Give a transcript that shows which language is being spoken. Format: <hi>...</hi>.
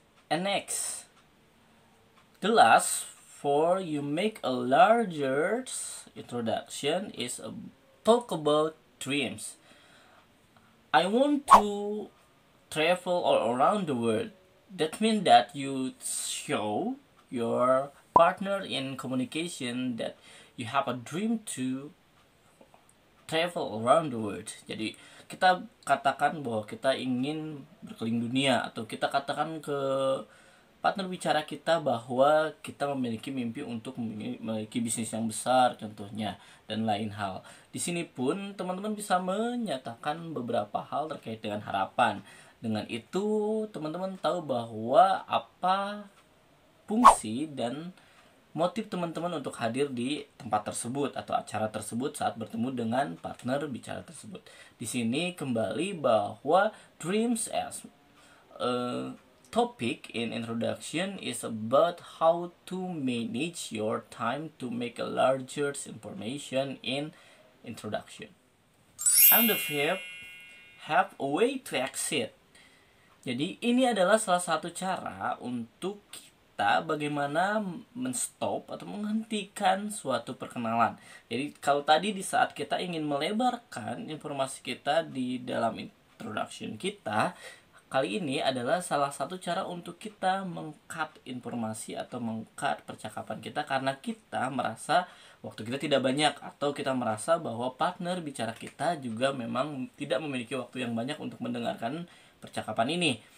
<en>And next, the last for you make a larger introduction is a talk about dreams. I want to travel all around the world. That means that you show your partner in communication that you have a dream to travel around the world.</en> <id>Jadi kita katakan bahwa kita ingin berkeliling dunia, atau kita katakan ke partner bicara kita bahwa kita memiliki mimpi untuk memiliki bisnis yang besar contohnya, dan lain hal. Di sini pun teman-teman bisa menyatakan beberapa hal terkait dengan harapan. Dengan itu teman-teman tahu bahwa apa fungsi dan motif teman-teman untuk hadir di tempat tersebut atau acara tersebut saat bertemu dengan partner bicara tersebut. Di sini kembali bahwa</id> <en>dreams as a topic in introduction is about how to manage your time to make a larger information in introduction. And the verb have a way to exit.</en> <id>Jadi ini adalah salah satu cara untuk kita bagaimana menstop atau menghentikan suatu perkenalan. Jadi kalau tadi di saat kita ingin melebarkan informasi kita di dalam introduction kita, kali ini adalah salah satu cara untuk kita meng-cut informasi atau meng-cut percakapan kita karena kita merasa waktu kita tidak banyak, atau kita merasa bahwa partner bicara kita juga memang tidak memiliki waktu yang banyak untuk mendengarkan percakapan ini.</id>